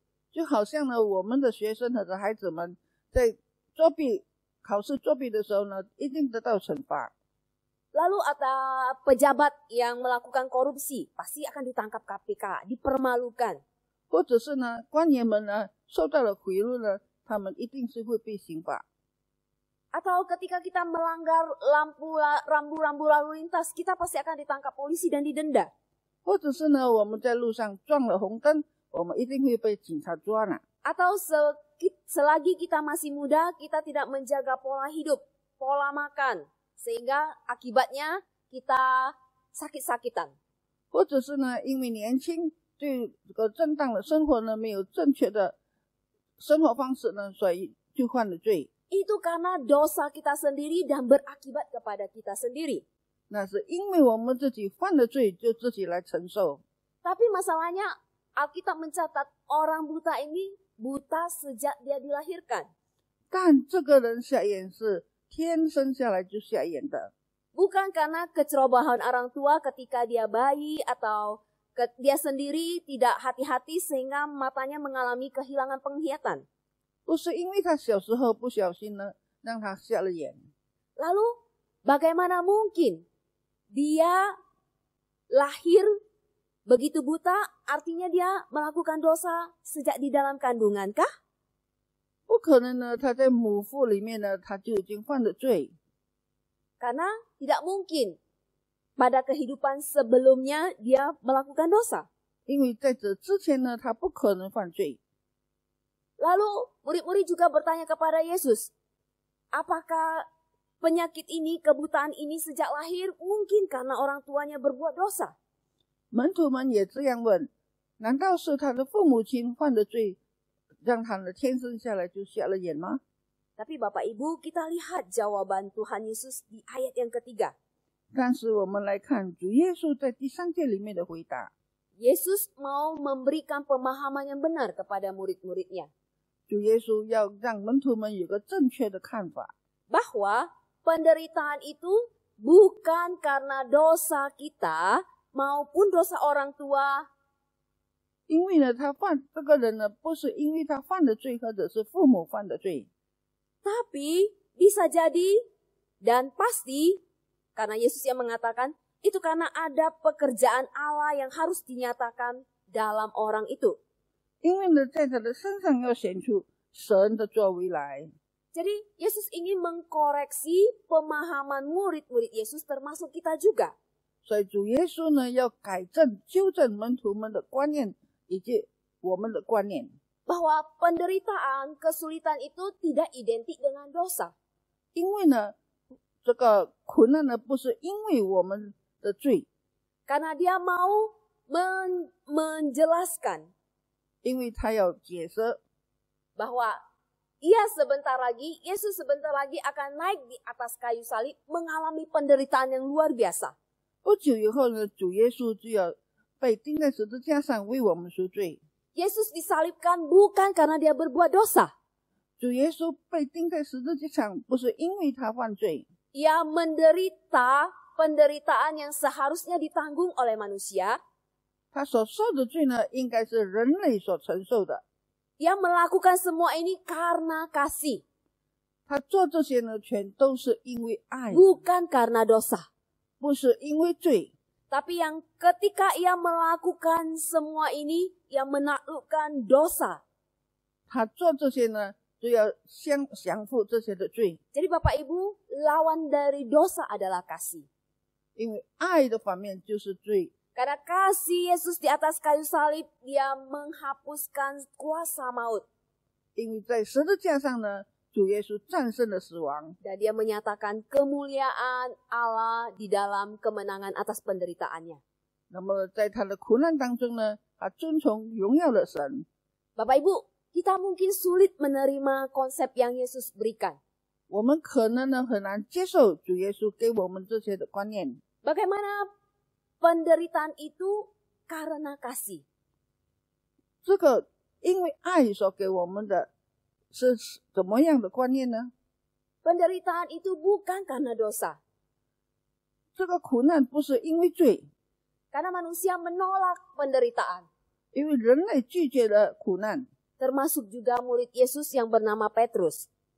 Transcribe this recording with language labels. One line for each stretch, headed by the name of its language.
Chinese: 就好像呢我们的学生和的孩子们在考试作弊的时候呢，一定得到惩罚。
Indonesian: Lalu ada pejabat yang melakukan korupsi, pasti akan ditangkap KPK, dipermalukan.
Chinese: 或者是呢官员们呢受到了贿赂呢，他们一定是会被刑罚。
Indonesian: Atau ketika kita melanggar rambu-rambu lalu lintas, kita pasti akan ditangkap polisi dan didenda.
Chinese: 或者是呢我们在路上撞了红灯，我们一定会被警察抓了。
Indonesian: Atau selagi kita masih muda, kita tidak menjaga pola hidup, pola makan, sehingga akibatnya kita sakit-sakitan.
Chinese: 或者是呢因为年轻，对这个正当的生活呢没有正确的生活方式呢，所以就犯了罪。
Indonesian: Itu karena dosa kita sendiri dan berakibat kepada kita sendiri.
Chinese: 那是因为我们自己犯了罪，就自己来承受。
Indonesian: Tapi masalahnya Alkitab mencatat orang buta ini buta sejak dia dilahirkan.
Chinese: 但这个人瞎眼是天生下来就瞎眼的，
Indonesian: Bukan karena kecerobohan orang tua ketika dia bayi atau dia sendiri tidak hati-hati sehingga matanya mengalami kehilangan penglihatan.
Chinese: 不是因为他小时候不小心呢让他瞎了眼。
Indonesian: Lalu bagaimana mungkin dia lahir begitu buta, artinya dia melakukan dosa sejak di dalam kandungan kah?
Chinese: 不可能呢，他在母腹里面呢他就已经犯了罪，
Indonesian: Karena tidak mungkin pada kehidupan sebelumnya dia melakukan dosa.
Chinese: 因为在这之前呢他不可能犯罪。
Indonesian: Lalu murid-murid juga bertanya kepada Yesus, apakah penyakit ini, kebutaan ini sejak lahir mungkin karena orang tuanya berbuat dosa?
Chinese: 门徒们也这样问，难道是他的父母亲犯的罪，让他呢天生下来就瞎了眼吗？
Indonesian: Tapi Bapak Ibu, kita lihat jawaban Tuhan Yesus di ayat yang ketiga.
Chinese: 但是我们来看主耶稣在第3节里面的回答，
Indonesian: Yesus mau memberikan pemahaman yang benar kepada murid-muridnya.
Chinese: 主耶稣要让门徒们有个正确的看法，
Indonesian: Bahwa penderitaan itu bukan karena dosa kita maupun dosa orang tua.
Chinese: 因为呢，这个人呢，不是因为他犯的罪，或者是父母犯的罪，
Indonesian: Tapi bisa jadi dan pasti karena Yesus yang mengatakan itu karena ada pekerjaan Allah yang harus dinyatakan dalam orang itu.
Chinese: 因为呢，在他的身上要显出神的作为来。
Indonesian: Jadi Yesus ingin mengkoreksi pemahaman murid-murid Yesus termasuk kita juga.
Chinese: 所以主耶稣呢，要改正、纠正门徒们的观念，以及我们的观念。
Indonesian: Bahwa penderitaan, kesulitan itu tidak identik dengan dosa.
Chinese: 因为呢，这个苦难呢，不是因为我们的罪，
Indonesian: Karena dia mau menjelaskan
Chinese: 因为他要解释
Indonesian: bahwa Yesus sebentar lagi akan naik di atas kayu salib mengalami penderitaan yang luar biasa.
Chinese: 不久以后呢，主耶稣就要被钉在十字架上为我们赎罪。
Indonesian: Yesus disalibkan bukan karena dia berbuat dosa.
Chinese: 主耶稣被钉在十字架上，不是因为他犯罪，
Indonesian: Ia menderita penderitaan yang seharusnya ditanggung oleh manusia.
Chinese: 他所受的罪呢，应该是人类所承受的。
Indonesian: Ia melakukan semua ini karena kasih,
Chinese: 他做这些呢，全都是因为爱，
Indonesian: bukan karena dosa.
Chinese: 不是因为罪。
Indonesian: Tapi yang ketika ia melakukan semua ini, ia menaklukkan dosa.
Chinese: 他做这些呢，就要降服这些的罪，
Indonesian: Jadi Bapak Ibu, lawan dari dosa adalah kasih.
Chinese: 因为爱的反面就是罪。
Indonesian: Karena kasih Yesus di atas kayu salib, dia menghapuskan kuasa maut.
Chinese: 因为在十字架上呢，主耶稣战胜了死亡，
Indonesian: Dan dia menyatakan kemuliaan Allah di dalam kemenangan atas penderitaannya.
Chinese: 那么在他的苦难当中呢，他遵从荣耀的神。
Indonesian: Bapak Ibu, kita mungkin sulit menerima konsep yang Yesus berikan.
Chinese: 我们可能呢很难接受主耶稣给我们这些的观念。
Indonesian: Bagaimana penderitaan itu karena kasih?
Chinese: 这个因为爱所给我们的是怎么样的观念呢？
Indonesian: Penderitaan itu bukan karena dosa.
Chinese: 这个苦难不是因为罪，
Indonesian: Karena manusia menolak penderitaan.
Chinese: 因为人类拒绝了苦难，
Indonesian: Termasuk juga murid Yesus yang bernama Petrus.